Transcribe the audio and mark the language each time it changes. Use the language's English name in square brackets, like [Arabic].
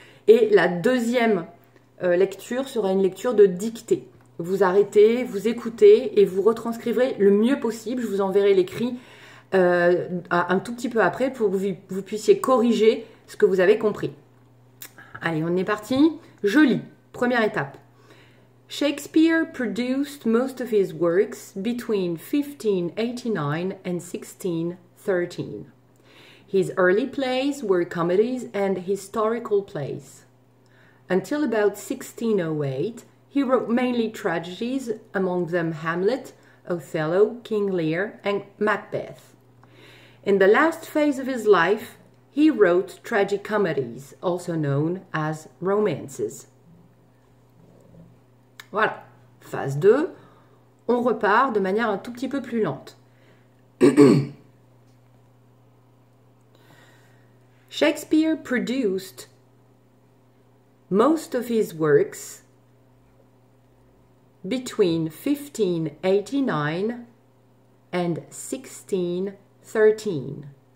[French] Et la deuxième lecture sera une lecture de dictée. Vous arrêtez, vous écoutez et vous retranscriverez le mieux possible. Je vous enverrai l'écrit un tout petit peu après pour que vous puissiez corriger ce que vous avez compris. Allez, on est parti. Je lis. Première étape. [English] Shakespeare produced most of his works between 1589 and 1613. His early plays were comedies and historical plays. Until about 1608, he wrote mainly tragedies, among them Hamlet, Othello, King Lear, and Macbeth. In the last phase of his life, he wrote tragicomedies, also known as romances. [French] Voilà, phase 2, on repart de manière un tout petit peu plus lente. [English] Shakespeare produced most of his works between 1589 and 1613.